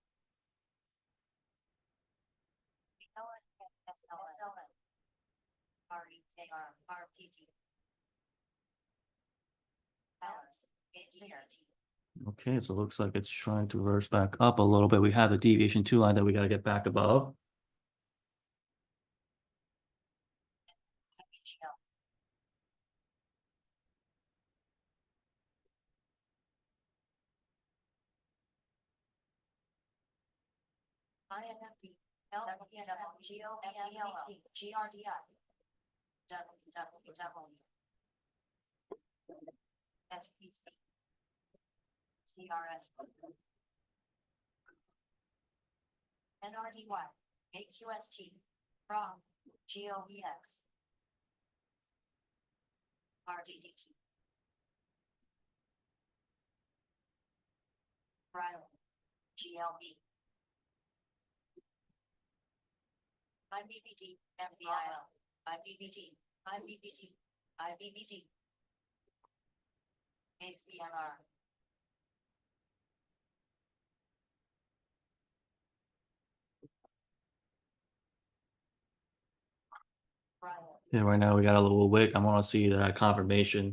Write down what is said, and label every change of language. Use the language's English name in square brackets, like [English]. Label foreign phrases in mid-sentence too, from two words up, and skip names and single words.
[English] Okay, so it looks like it's trying to reverse back up a little bit. We have the deviation 2 line that we got to get back above. INFD. LWGOSELL. GRDI. WWW. SPC. CRS. NRDY. AQST. ROM. GOVX. RDDT. Riley. GLB. IBBD. MBIO. IBBT, IBBT, IBBT. ACMR. Brian. Yeah, right now we got a little wick. I want to see that confirmation.